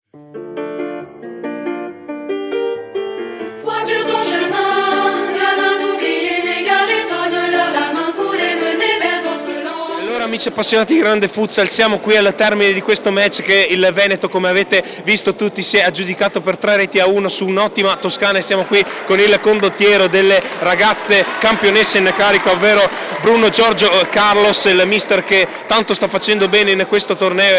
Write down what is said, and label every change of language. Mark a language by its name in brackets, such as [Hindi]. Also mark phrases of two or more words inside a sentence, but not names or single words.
[French] Vois sur ton chemin, gamins oubliés, n'égarez, tends-leur la main pour les mener vers d'autres lands. [Italian] Allora amici appassionati di grande futsal, siamo qui al termine di questo match che il Veneto, come avete visto tutti, si è aggiudicato per 3-1 su un'ottima Toscana, e siamo qui con il condottiero delle ragazze campionesse in carica, ovvero Bruno Giorgio Carlos, il mister che tanto sta facendo bene in questo torneo.